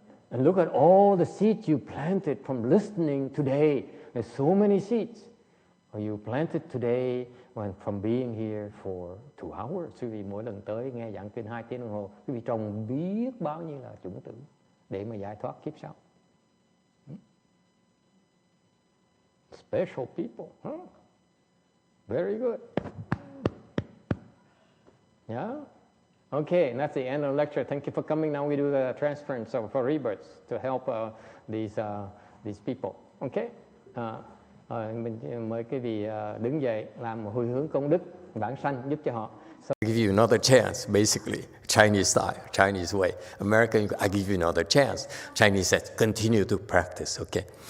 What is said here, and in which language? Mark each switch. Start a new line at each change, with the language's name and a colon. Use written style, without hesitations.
English: And look at all the seeds you planted from listening today. There's so many seeds. You planted today from being here for 2 hours.
Vietnamese: Quý vị mỗi lần tới nghe giảng kinh 2 tiếng đồng hồ, quý vị trồng biết bao nhiêu là chủng tử để mà giải thoát kiếp sau.
English: Special people, huh? Very good. Yeah? Okay, and that's the end of the lecture. Thank you for coming. Now we do the transference for rebirths to help these people. Okay?
Vietnamese: Mình mời quý vị đứng dậy làm một hồi hướng công đức vãng sanh giúp cho họ.
English: So I give you another chance, basically, Chinese style, Chinese way. American, I give you another chance. Chinese says, continue to practice, okay?